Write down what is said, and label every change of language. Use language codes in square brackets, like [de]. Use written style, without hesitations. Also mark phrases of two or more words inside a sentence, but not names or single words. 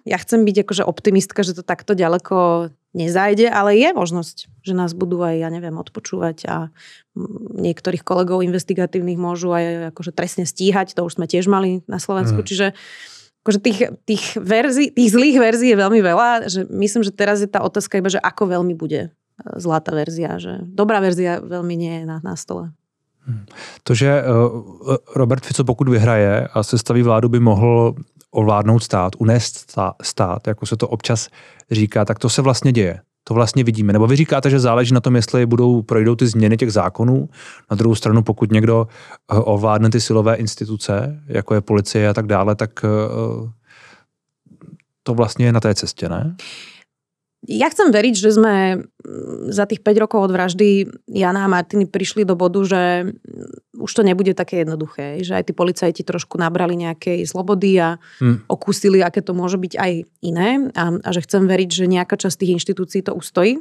[sk] Ja chcem byť akože optimistka, že to takto ďaleko nezajde, ale je možnosť, že nás budú aj, ja neviem, odpočúvať a niektorých kolegov investigatívnych môžu aj akože trestne stíhať, to už sme tiež mali na Slovensku, čiže akože tých zlých verzií je veľmi veľa, že myslím, že teraz je tá otázka iba, že ako veľmi bude zlá tá verzia, že dobrá verzia veľmi nie je na stole. [cs] To, že Robert Fico pokud vyhraje a sestaví vládu, by mohl ovládnout stát, unést stát, jako se to občas říká, tak to se vlastně děje. To vlastně vidíme. Nebo vy říkáte, že záleží na tom, jestli projdou ty změny těch zákonů. Na druhou stranu, pokud někdo ovládne ty silové instituce, jako je policie a tak dále, tak to vlastně je na té cestě, ne? [sk] Ja chcem veriť, že sme za tých 5 rokov od vraždy Jana a Martiny prišli do bodu, že už to nebude také jednoduché, že aj tí policajti trošku nabrali nejakej slobody a okúsili, aké to môže byť aj iné a že chcem veriť, že nejaká časť tých inštitúcií to ustojí.